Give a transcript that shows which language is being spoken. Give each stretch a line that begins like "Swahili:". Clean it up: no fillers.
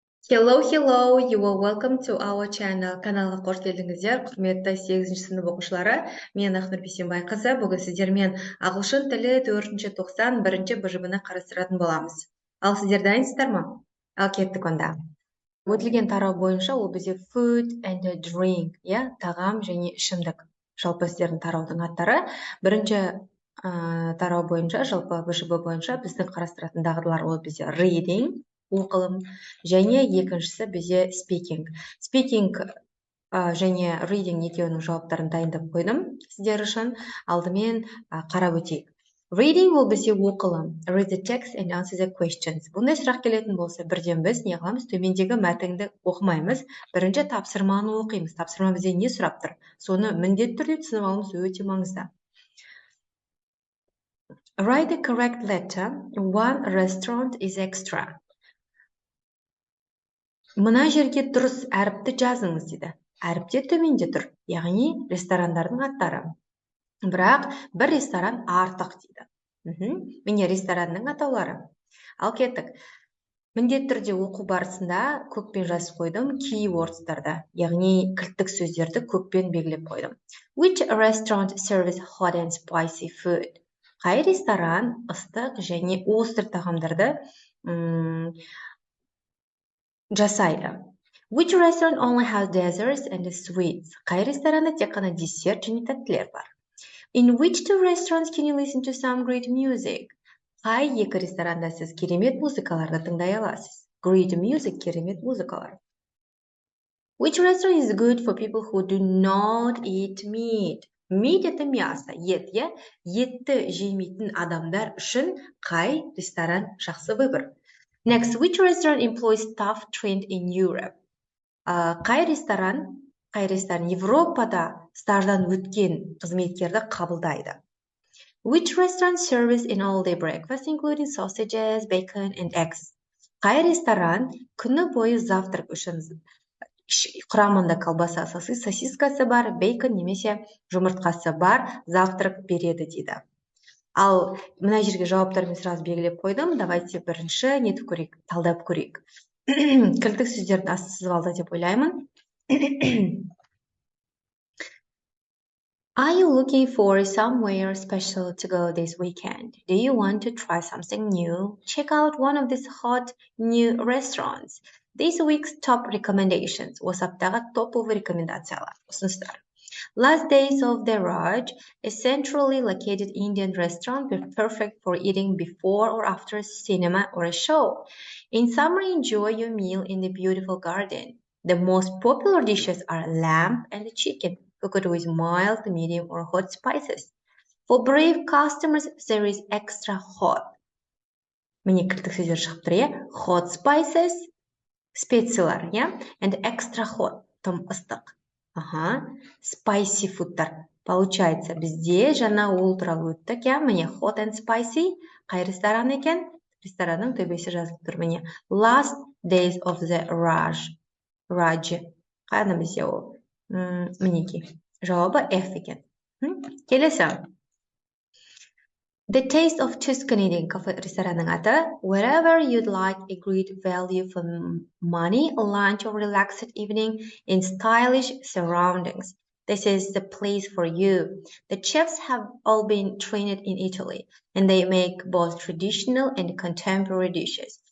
English: Hello, you are welcome to our channel.
Kazakh: Каналға қош келдіңіздер, құрметті 8-ші сынып оқушылары. Мен Ақнұр Бейсенбайқызы. Бүгін сіздермен ағылшын тілі 491 быжыбыны қарастыратын боламыз. Ал сіздер дайынсыздар ма? Ал кеттік онда. Өтілген тарау бойынша ол бізде
English: food and drink,
Kazakh: тағам және ішімдік. Жалпы сіздердің тараудың аттары. Бірінші тарау бойынша, жалпы быжыбы бойынша біздің қарастыратын дағдылар ол бізде reading, оқылым, және екіншісі бізде speaking. Speaking және reading екеуінің жауаптарын дайындап қойдым сіздер үшін. Алдымен қарап өтейік. Reading ол бізде оқылым.
English: Read the text and answer the questions.
Kazakh: Бұндай сұрақ келетін болса, бірден біз не қыламыз? Төмендегі мәтінді оқымаймыз. Бірінші тапсырманы оқимыз. Тапсырма бізде не сұрап тұр? Соны міндетті түрде түсініп алуымыз өте маңызды.
English: Write the correct letter. One restaurant is extra.
Kazakh: Мына жерге дұрыс әріпті жазыңыз дейді. Әріптер төменде тұр, яғни ресторандардың аттары. Бірақ бір ресторан артық дейді. Міне ресторанның атаулары. Ал кеттік. Міндетті түрде оқу барысында көкпен жазып қойдым keywords'тарды, яғни кілттік сөздерді көкпен белгілеп қойдым.
English: Which restaurant serves hot and spicy food?
Kazakh: Қай ресторан ыстық және острый тағамдарды жасайды.
English: Which restaurant only has desserts and sweets?
Kazakh: Қай ресторанда тек қана десерт және тәттілер бар?
English: In which two restaurants can you listen to some great music?
Kazakh: Қай екі ресторанда сіз керемет музыкаларды тыңдай аласыз?
English: Great music,
Kazakh: керемет музыкалар.
English: Which restaurant is good for people who do not eat meat?
Kazakh: Meat
Russian: это мясо,
Kazakh: ет, етті жемейтін адамдар үшін қай ресторан жақсы выбор?
English: Next, which restaurant employs staff trained in Europe?
Kazakh: Қай ресторан Европада стаждан өткен қызметкерді қабылдайды?
English: Which restaurant serves an all-day breakfast, including sausages, bacon, and eggs?
Kazakh: Қай ресторан күні бойы завтрак үшін құрамында колбаса, сосискасы бар, бейкон немесе жұмыртқасы бар завтрак береді дейді. Ал мына жерге жауаптармен сразу белгілеп қойдым. Давайте бірінші нетіп көрейік, талдап көрейік. Кілттік сөздердің асты сызып алды деп ойлаймын.
English: Are you looking for somewhere special to go this weekend? Do you want to try something new? Check out one of these hot new restaurants. This week's top recommendations.
Kazakh: WhatsApp'тағы топовый рекомендациялар, ұсыныстар.
English: Last Days of the Raj, a centrally located Indian restaurant perfect for eating before or after a cinema or a show. In summer, enjoy your meal in the beautiful garden. The most popular dishes are lamb and chicken, cooked with mild, medium, or hot spices. For brave customers, there is extra hot.
Kazakh: Міне кілттік сөздер шығып тұр,
English: hot spices,
Kazakh: специялар,
English: and extra hot,
Kazakh: тым ыстық. Spicy foodтар. Получается, бізде жаңа ол туралы өттік, міне
English: hot and spicy.
Kazakh: Қай ресторан екен? Ресторанның төбесі жазылып тұр, міне. Last Days of the Raj. Қайда бізде ол? Мінеки. Жауабы F екен. Келесі. The Taste of Tuscany деген кафе ресторанның аты.
English: Wherever you'd like a great value for money, lunch or relaxed evening in stylish surroundings. This is the place for you. The chefs have all been trained in Italy, and they make both traditional and contemporary dishes.